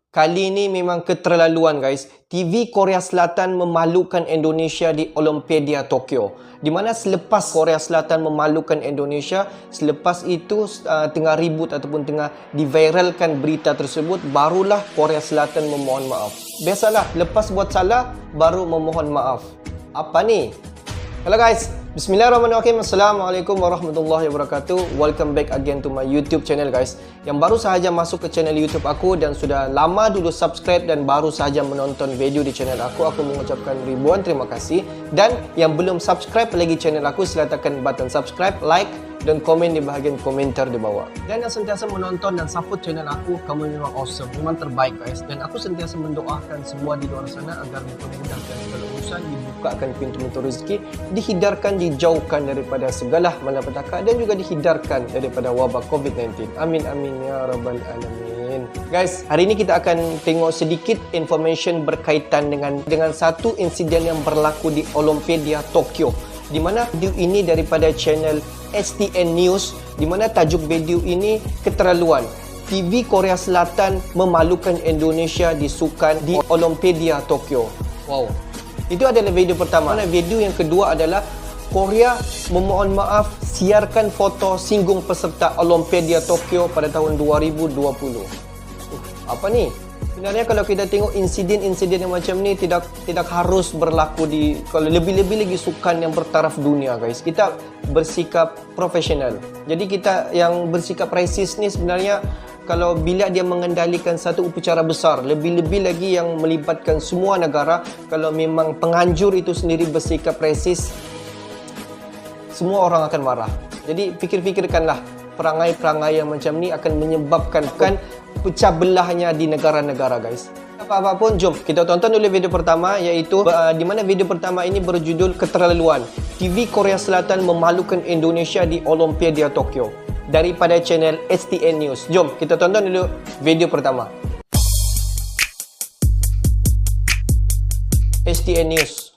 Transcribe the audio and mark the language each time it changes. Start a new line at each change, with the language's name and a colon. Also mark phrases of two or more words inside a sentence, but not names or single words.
Malay: Kali ini memang keterlaluan guys. TV Korea Selatan memalukan Indonesia di Olimpiade Tokyo. Di mana selepas Korea Selatan memalukan Indonesia, selepas itu tengah ribut ataupun tengah diviralkan berita tersebut, barulah Korea Selatan memohon maaf. Biasalah, lepas buat salah, baru memohon maaf. Apa ni?
English: Hello guys,
Arabic: بسم الله الرحمن الرحيم. السلام عليكم ورحمة الله وبركاته.
English: Welcome back again to my YouTube channel guys.
Malay: Yang baru sahaja masuk ke channel YouTube aku dan sudah lama dulu subscribe dan baru sahaja menonton video di channel aku mengucapkan ribuan terima kasih. Dan yang belum subscribe lagi channel aku, sila tekan button subscribe, like dan komen di bahagian komentar di bawah. Dan yang sentiasa menonton dan support channel aku, kamu memang awesome, memang terbaik guys. Dan aku sentiasa mendoakan semua di luar sana agar dipermudahkan segala urusan, dibukakan pintu-pintu rezeki, dihindarkan, dijauhkan daripada segala malapetaka dan juga dihindarkan daripada wabak COVID-19.
Arabic: آمين آمين يا رب العالمين.
Malay: Guys, hari ini kita akan tengok sedikit information berkaitan dengan satu insiden yang berlaku di Olimpiade Tokyo. Di mana video ini daripada channel STN News, di mana tajuk video ini keterlaluan. TV Korea Selatan memalukan Indonesia di sukan di Olimpiade Tokyo. Wow. Itu adalah video pertama. Video yang kedua adalah Korea memohon maaf siarkan foto singgung peserta Olimpiade Tokyo pada tahun 2020. Apa ni? Sebenarnya kalau kita tengok insiden-insiden yang macam ni tidak harus berlaku di, kalau lebih-lebih lagi sukan yang bertaraf dunia guys. Kita bersikap profesional. Jadi kita yang bersikap rasis ni sebenarnya kalau bila dia mengendalikan satu upacara besar, lebih-lebih lagi yang melibatkan semua negara, kalau memang penganjur itu sendiri bersikap rasis, semua orang akan marah. Jadi fikir-fikirkanlah, perangai-perangai yang macam ni akan menyebabkan pecah belahnya di negara-negara guys. Apa-apa pun, jom kita tonton dulu video pertama, iaitu di mana video pertama ini berjudul keterlaluan. TV Korea Selatan memalukan Indonesia di Olimpiade Tokyo, daripada channel STN News. Jom kita tonton dulu video pertama. STN News.